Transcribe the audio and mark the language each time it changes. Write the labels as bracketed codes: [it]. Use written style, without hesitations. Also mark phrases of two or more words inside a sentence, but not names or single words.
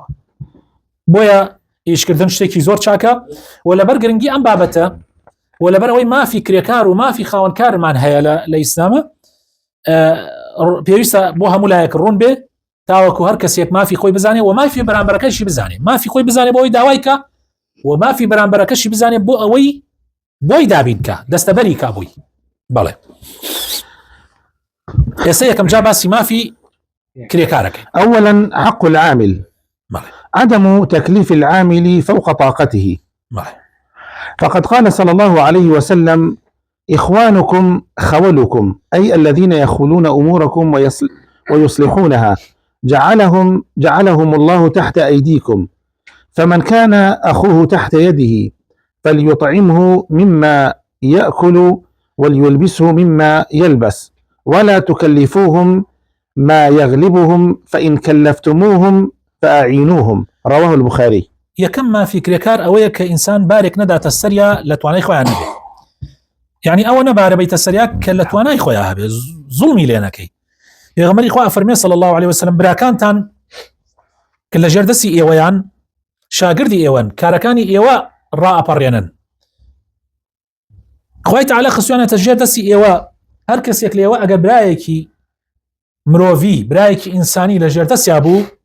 [ckb] بۆیە ئیشکردن شتێکی زۆر چاکە و لەبەر گرنگی ئەم بابەتە و لەبەر ئەوەی مافی کرێکار و مافی خاوەنکارمان هەیە لە ئیسلامە، پێویستە بۆ هەموو لایەک ڕوون بێ تاوەکو هەر کەسێک مافی خۆی بزانێ و مافی بەرامبەرەکەشی بزانێ. مافی خۆی بزانێ بۆ ئەوەی داوای کە، و مافی بەرامبەرەکەشی بزانێ بۆ ئەوەی بۆی دابین کە، دەستەبەری کا بووی. بەڵێ ئێستا یەکەم جا باسی مافی کرێکارەکەی. [ar] أولا حق العامل. عدم تكليف العامل فوق طاقته. فقد قال صلى الله عليه وسلم: إخوانكم خولكم، أي الذين يخولون أموركم ويصلحونها، جعلهم الله تحت أيديكم، فمن كان أخوه تحت يده فليطعمه مما يأكل وليلبسه مما يلبس، ولا تكلفوهم ما يغلبهم، فإن كلفتموهم فأعينوهم. رواه البخاري. [ckb] یەکەم مافی کرێکار ئەوەیە کە ئینسان بارێک نەداتە سەریا لە توانای خۆیان نەبێ، یعنی ئەوە نەبارە بەیتە سەریا کە لە توانای خۆیان هەبێ، زوڵمی لێ نەکەی. پێغەمبەری خوا فەرمێ [ar] صلی الله علیه وسلم: [ckb] براکانتان کە لە ژێردەستی ئێوەیان شاگردی ئێوەن، کارەکانی ئێوە ڕائەپەڕێنن، خوای تعالی خصوصیانە تەژێر دەستی ئێوە هەر کەسێک لێوە ئەگەر برایەکی مرۆڤی برایەکی ئینسانی لە ژێردەستیا بوو